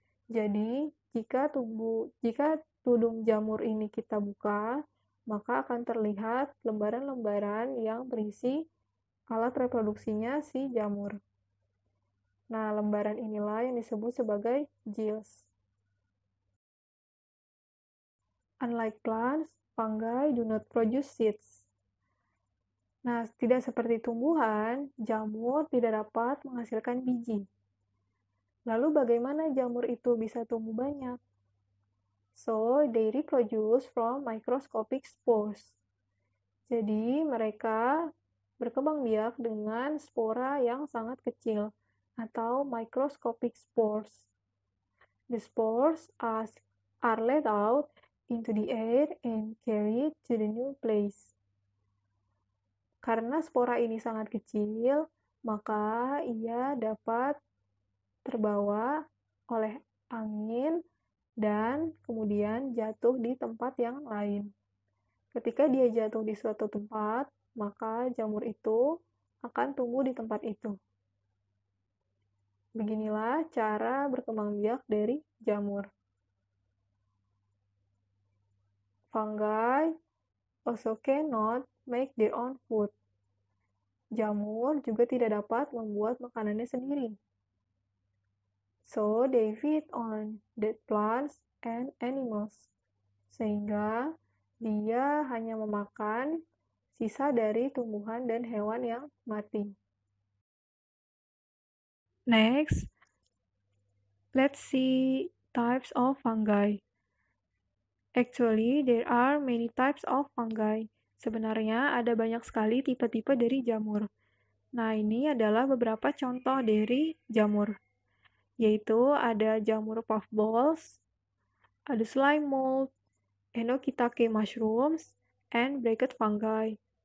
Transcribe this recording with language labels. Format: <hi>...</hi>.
<id>Jadi, jika tudung jamur ini kita buka, maka akan terlihat lembaran-lembaran yang berisi alat reproduksinya si jamur. Nah, lembaran inilah yang disebut sebagai gills.</id> <en>Unlike plants, fungi do not produce seeds.</en> <id>Nah, tidak seperti tumbuhan, jamur tidak dapat menghasilkan biji. Lalu bagaimana jamur itu bisa tumbuh banyak?</id> <en>So, they reproduce from microscopic spores.</en> <id>Jadi, mereka berkembang biak dengan spora yang sangat kecil atau</id> <en>microscopic spores. The spores are let out into the air and carried to the new place.</en> <id>Karena spora ini sangat kecil, maka ia dapat terbawa oleh angin dan kemudian jatuh di tempat yang lain. Ketika dia jatuh di suatu tempat, maka jamur itu akan tumbuh di tempat itu. Beginilah cara berkembang biak dari jamur.</id> <en>Fungi also cannot make their own food.</en> <id>Jamur juga tidak dapat membuat makanannya sendiri.</id> <en>So, they feed on dead plants and animals.</en> <id>Sehingga dia hanya memakan sisa dari tumbuhan dan hewan yang mati.</id> <en>Next, let's see types of fungi. Actually, there are many types of fungi.</en> <id>Sebenarnya ada banyak sekali tipe-tipe dari jamur. Nah, ini adalah beberapa contoh dari jamur. Yaitu ada jamur puffballs, ada slime mold, Enokitake mushrooms, and bracket fungi.</id>